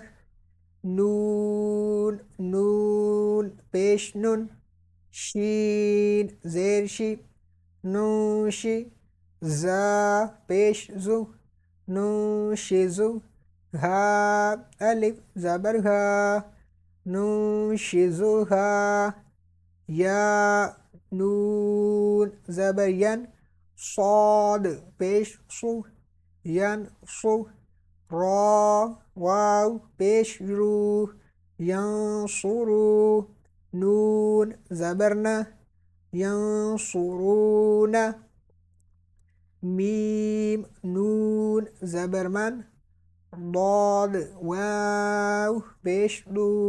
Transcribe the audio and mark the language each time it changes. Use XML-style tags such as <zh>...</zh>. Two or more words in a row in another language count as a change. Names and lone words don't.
<ur>نون نون پیش نون، شین زیر شی، نوشی، زا پیش زو، نوشزو، ہا الف زبر ہا، نوشزوہا، یا نون زبر ین، صاد پیش صو، ین صو، را واو پیش رو، ینصرو، نون زبر نا، ینصرون، میم نون زبر من، ضاد واو پیش دو،</ur>